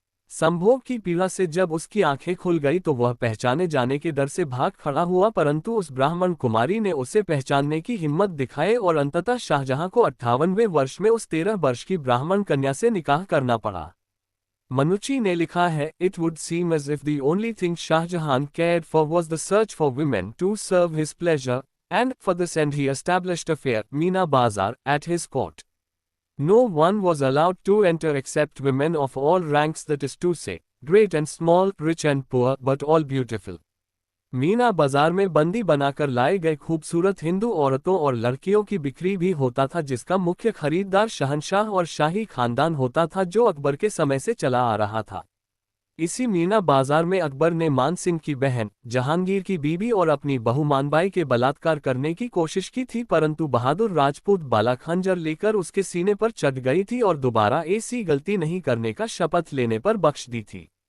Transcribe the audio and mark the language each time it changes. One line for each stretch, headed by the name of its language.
Hindi: संभोग की पीड़ा से जब उसकी आंखें खुल गई तो वह पहचाने जाने के डर से भाग खड़ा हुआ, परंतु उस ब्राह्मण कुमारी ने उसे पहचानने की हिम्मत दिखाई और अंततः शाहजहां को 58वें वर्ष में उस 13 वर्ष की ब्राह्मण कन्या से निकाह करना पड़ा। मनुची ने लिखा है,
English: It would seem as if the only thing Shah Jahan cared for was the search for women to serve his pleasure, and for this end he established a fair Meena Bazaar at his court. No one was allowed to enter except women of all ranks, that is to say, great and small, rich and poor, but all beautiful.
Hindi: Meena बाजार में बंदी बनाकर लाए गए खूबसूरत हिंदू औरतों और लड़कियों की बिक्री भी होता था, जिसका मुख्य खरीदार शहंशाह और शाही खानदान होता था, जो अकबर के समय से चला आ रहा था। इसी मीना बाजार में अकबर ने मान सिंह की बहन जहांगीर की बीबी और अपनी बहू मानबाई के बलात्कार करने की कोशिश की थी, परंतु बहादुर राजपूत बाला खंजर लेकर उसके सीने पर चढ़ गई थी और दोबारा ऐसी गलती नहीं करने का शपथ लेने पर बख्श दी थी।